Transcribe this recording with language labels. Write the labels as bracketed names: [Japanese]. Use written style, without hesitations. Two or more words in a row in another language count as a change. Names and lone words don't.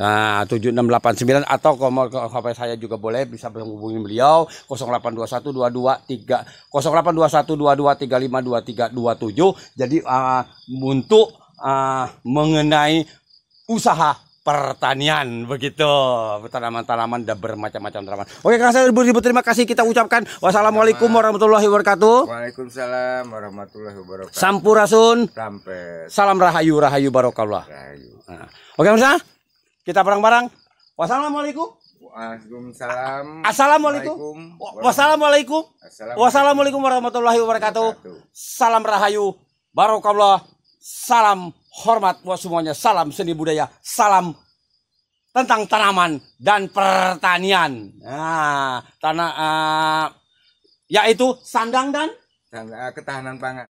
[Indonesian] 7689, atau HP saya juga boleh, bisa menghubungi beliau 0821 22352327. Jadi untuk mengenai usaha pertanian, begitu, tanaman-tanaman dan bermacam-macam tanaman. Kang Asep, ribu terima kasih kita ucapkan. [Arabic] والسلام عليكم ورحمة الله وبركاته. وعليكم السلام ورحمة الله وبركاته. [Indonesian] Sampurasun. Salam rahayu barokahullah. Pemirsa, kita bareng-bareng. Wassalamualaikum. Waalaikumsalam. [Arabic] السلام عليكم. والسلام عليكم. والسلام عليكم ورحمة الله وبركاته. [Indonesian] Salam rahayu barokahullah. Salam hormat buat semuanya, salam seni budaya, salam tentang tanaman dan pertanian. Yaitu sandang dan ketahanan pangan.